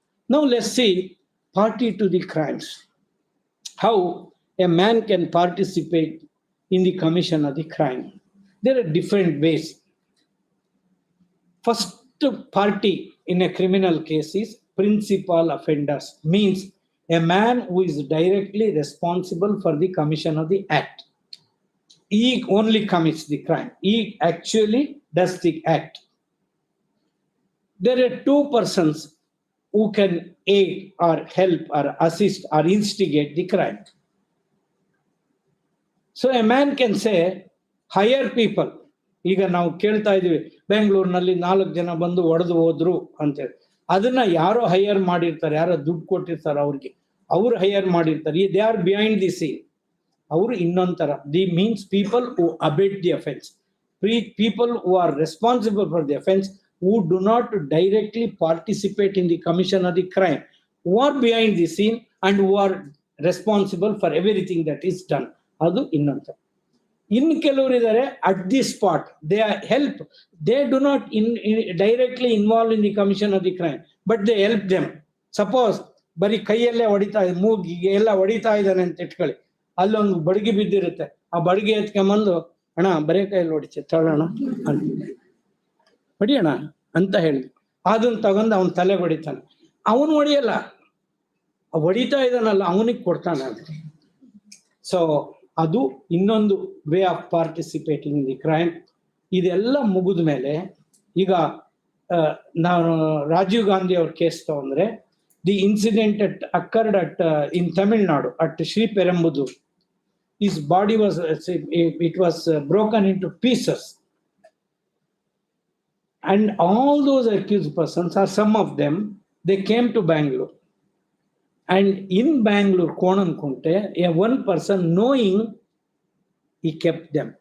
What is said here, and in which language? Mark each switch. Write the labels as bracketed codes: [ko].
[en] Now let's see party to the crimes. How a man can participate in the commission of the crime. There are different ways. First party in a criminal case is principal offenders. Means a man who is directly responsible for the commission of the act. He only commits the crime. He actually does the act. There are two persons who can aid or help or assist or instigate the crime. So a man can say, hire people. [kn] ಈಗ ನಾವು ಕೇಳ್ತಾ ಇದೀವಿ, ಬೆಂಗಳೂರಿನಲ್ಲಿ 4 ಜನ ಬಂದು ಹೊಡೆದು ಹೋದ್ರು ಅಂತೇಳಿ. ಅದನ್ನ ಯಾರೋ ಹೈಯರ್ ಮಾಡಿರ್ತಾರೆ, ಯಾರೋ ದುಡ್ಡು ಕೊಟ್ಟಿರ್ತಾರೆ ಅವ್ರಿಗೆ, ಅವ್ರು ಹೈಯರ್ ಮಾಡಿರ್ತಾರೆ. [en] They are behind the scene. [kn] ಅವರು ಇನ್ನೊಂಥರ. [en] The means people who abet the offence. People who are responsible for the offense, who do not directly participate in the commission of the crime, who are behind the scene and who are responsible for everything that is done. [kn] ಅದು ಇನ್ನೊಂಥರ. ಇನ್ನು ಕೆಲವರು ಇದ್ದಾರೆ [en] At the spot, they help. They do not directly involve in the commission of the crime, but they help them. [kn] Suppose ಬರೀ ಕೈಯಲ್ಲೇ ಹೊಡಿತಾ ಮೂಗಿಗೆ ಎಲ್ಲ ಹೊಡಿತಾ ಇದ್ದಾನೆ ಅಂತ ಇಟ್ಕೊಳ್ಳಿ, ಅಲ್ಲೊಂದು ಬಡಗಿ ಬಿದ್ದಿರುತ್ತೆ, ಆ ಬಡಗಿ ಎತ್ಕೊಂಬಂದು ಅಣ್ಣ ಬರೀ ಕೈಯಲ್ಲಿ ಹೊಡಿತೆ ತಗೊಳ್ಳೋಣ ಹೊಡಿಯೋಣ ಅಂತ ಹೇಳಿ ಅದನ್ನ ತಗೊಂಡು ಅವನ ತಲೆ ಹೊಡಿತಾನೆ. ಅವನು ಹೊಡಿಯಲ್ಲ, ಹೊಡಿತಾ ಇದ್ದಾನಲ್ಲ ಅವನಿಗೆ ಕೊಡ್ತಾನೆ ಅದು. [en] so [kn] ಅದು ಇನ್ನೊಂದು [en] Way of participating in the crime. [kn] ಇದೆಲ್ಲ ಮುಗಿದ ಮೇಲೆ ಈಗ ನಾನು ರಾಜೀವ್ ಗಾಂಧಿ ಅವ್ರ ಕೇಸ್ ತಗೊಂಡ್ರೆ, [en] The incident occurred in Tamil Nadu at Shri ಪೆರಂಬುದೂರ್. His body was broken into pieces, and all those accused persons, or some of them, they came to Bangalore. And in Bangalore, Konankunte, one person knowing, he kept them.